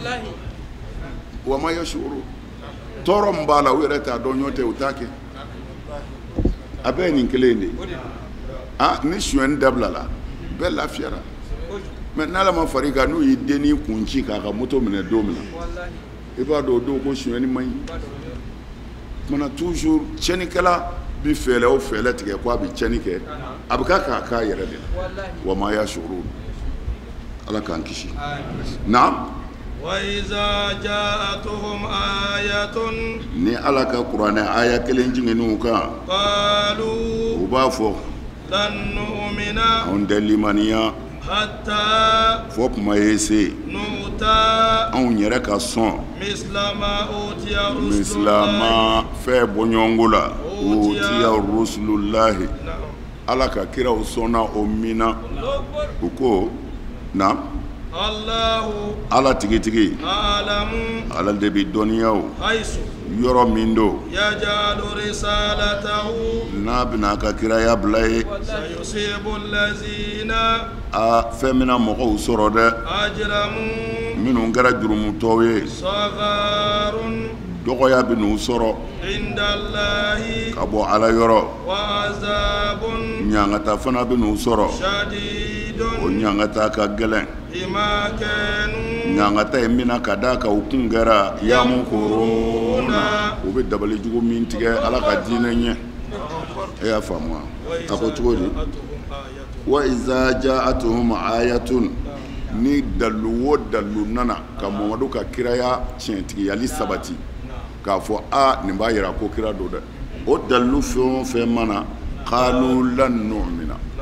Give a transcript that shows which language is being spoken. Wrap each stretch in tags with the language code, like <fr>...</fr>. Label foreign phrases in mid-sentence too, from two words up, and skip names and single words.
<ar>وما يشعرون</ar> <bm>tɔɔrɔ min b'a la u yɛrɛ t'a dɔn ɲɔ tɛ u t'a kɛ a bɛɛ ye nin kelen de ni suɲɛni dabilala bɛɛ lafiyara mais n'ala ma far'i kan n'u y'i dennin kun ci k'a ka moto minɛ don min na i b'a dɔn o don ko suɲɛni man ɲi mana toujours tiɲɛnikɛla bi fɛɛrɛ o fɛɛrɛ tigɛ ko a bɛ tiɲɛni kɛ a bɛ k'a k'a yɛrɛ de la</bm> <ar>وما يشعرون</ar> <bm>ala k'an kisi naam</bm> <ar>وإذا جاءتهم آية</ar> <bm>ni ala ka kuranɛ aya kelen jiginiw kan</bm> <ar>قالوا</ar> <bm>u b'a fɔ</bm> <ar>لن نؤمن</ar> <bm>anw tɛ limaniya</bm> <ar>حتى</ar> <bm>fo kuma ye se</bm> <ar>نؤتى</ar> <bm>anw yɛrɛ ka sɔn</bm> <ar>مثل ما أوتي رسل الله</ar> <bm>misilama fɛn bɔɲɔgɔnko la</bm> <ar>أوتي رسل الله</ar> <bm>ala ka kiraw sɔnna o min na u ko na الله ala tigitigi</bm> <ar>أعلم</ar> <bm>ala de bɛ dɔnniyaw</bm> <ar>حيث</ar> <bm>yɔrɔ min do</bm> <ar>يجعل رسالته</ar> <bm>n'a bɛna a ka kiraya bila ye</bm> <ar>سيصيب الذين</ar> <bm>fɛn bɛna mɔgɔw sɔrɔ dɛ</bm> <ar>أجرموا</ar> <bm>minnu kɛra jurumutɔw ye</bm> <ar>صغار</ar> <bm>dɔgɔya bɛ n'u sɔrɔ</bm> <ar>عند الله</ar> <bm>ka bɔ ala yɔrɔ</bm> <ar>وعذاب</ar> <bm>ɲangata fana bɛ n'u sɔrɔ</bm> <ar>شديد</ar> <bm>o ɲangata ka gɛlɛn</bm> <ar>بما كانوا</ar> <bm>ɲangata ye min na ka d'a kan u kun kɛra yamukuruna u bɛ dabali jugu min tigɛ ala ka diinɛ ɲɛ e y'a faamu wa a ko cogo di</bm> <ar>وإذا جاءتهم آية</ar> <bm>ni dalu o dalu nana ka mamadu ka kiraya tiɲɛtigiyali sabati k'a fɔ nin b'a yira ko kira do dɛ o dalu fɛn o fɛn mana</bm> <ar>قالوا لن نؤمن</ar>